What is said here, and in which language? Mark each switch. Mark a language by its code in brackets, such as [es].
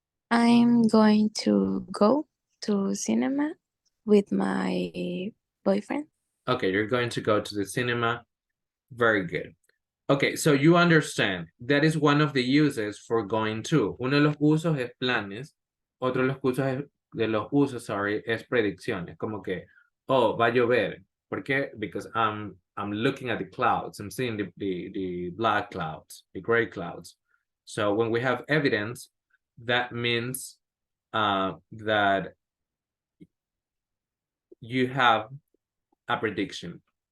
[en] I'm going to go to cinema with my boyfriend. Okay, you're going to go to the cinema. Very good. Okay, so you understand. That is one of the uses for going to. [es] Uno de los usos es planes. Otro de los usos, sorry, es predicciones. Como que, oh, va a llover. ¿Por qué? [en] Because I'm looking at the clouds. I'm seeing the black clouds, the gray clouds. So when we have evidence, that means that you have a prediction.